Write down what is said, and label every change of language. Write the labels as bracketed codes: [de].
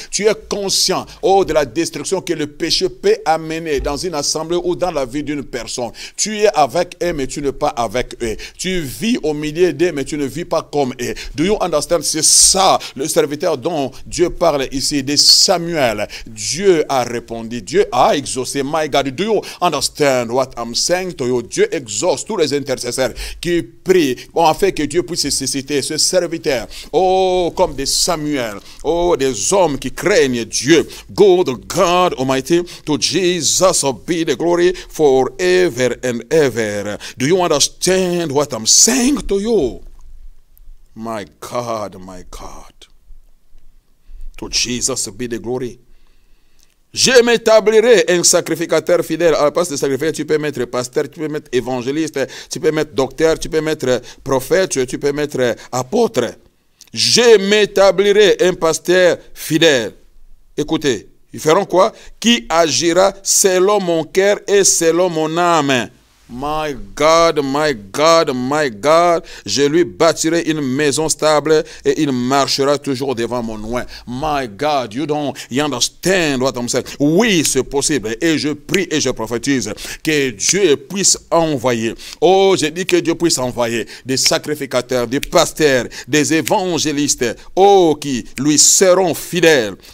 [fr] Tu es conscient, oh, de la destruction que le péché peut amener dans une assemblée ou dans la vie d'une personne. Tu es avec eux, mais tu n'es pas avec eux. Tu vis au milieu d'eux, mais tu ne vis pas comme eux. [en] Do you understand? [fr] C'est ça, le serviteur dont Dieu parle ici, de Samuel. Dieu a répondu. Dieu a exaucé. [en] My God, do you understand what I'm saying to you? [fr] Dieu exauce tous les intercesseurs qui prient, afin que Dieu puisse susciter ce serviteur, oh, comme des Samuel, oh, des hommes qui craignent Dieu. [en] God Almighty, to Jesus be the glory forever and ever. Do you understand what I'm saying to you? My God, my God. To Jesus be the glory. [fr] Je m'établirai un sacrificateur fidèle. À la place de sacrificateur, tu peux mettre pasteur, tu peux mettre évangéliste, tu peux mettre docteur, tu peux mettre prophète, tu peux mettre apôtre. Je m'établirai un pasteur fidèle. Écoutez, ils feront quoi? Qui agira selon mon cœur et selon mon âme. [en] My God, my God, my God, [fr] je lui bâtirai une maison stable et il marchera toujours devant mon loin. [en] My God, you understand what I'm saying? [fr] Oui, c'est possible. Et je prie et je prophétise que Dieu puisse envoyer. Oh, je dis que Dieu puisse envoyer des sacrificateurs, des pasteurs, des évangélistes, oh, qui lui seront fidèles.